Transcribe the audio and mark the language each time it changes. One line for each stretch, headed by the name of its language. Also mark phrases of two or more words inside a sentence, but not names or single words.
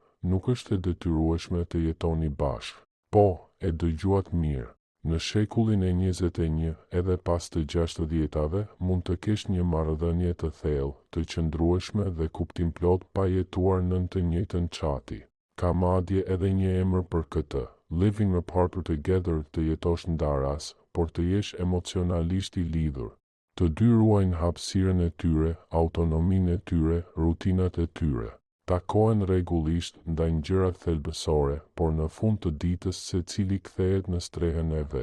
Albanian: nuk është e detyrueshme të jetoni bashkë. Po, e dëgjuat mirë. Në shekullin e 21, edhe pas të 60-tave, mund të kesh një marrëdhënie të thellë, të qëndrueshme dhe kuptim plot pa jetuar nën të njëjtën çati. Ka madje edhe një emër për këtë,
English: living apart or together,
Albanian: të jetosh ndaras, por të jesh emocionalisht i lidhur. Të dy ruajnë hapësirën e tyre, autonominë e tyre, rutinat e tyre. Takohen rregullisht, ndajnë gjërat thelbësore, por në fund të ditës secili kthehet në strehën e vet.